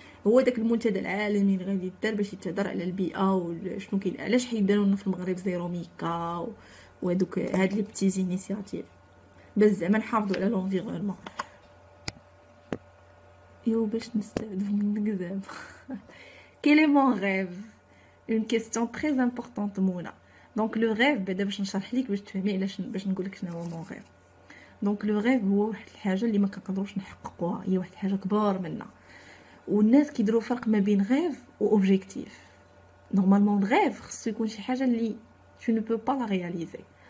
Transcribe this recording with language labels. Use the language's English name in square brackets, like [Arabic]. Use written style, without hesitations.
[Arabic] هو داك المنتدى العالمي اللي غادي يدار باش يتهضر على البيئه وشنو كاين، علاش حيداروا لنا في المغرب زيرو ميكا وهذوك هاد لي بتي انيسياتيف باش زعما نحافظوا على لونفيرونمون. يو باش نستافدوا منك زعما. [French] Quel est mon rêve? Une question très importante مونا. [Arabic] دونك لو ريف بعدا باش نشرح لك باش تفهمي علاش، باش نقول لك شنو هو مون ريف. دونك لو ريف هو واحد الحاجه اللي ما كنقدروش نحققوها، هي واحد الحاجه كبار منا، والناس كيديروا فرق ما بين ريف و اوبجيكتيف. نورمالمون ريف خصو يكون شي حاجه اللي [French] tu ne peux pas la réaliser.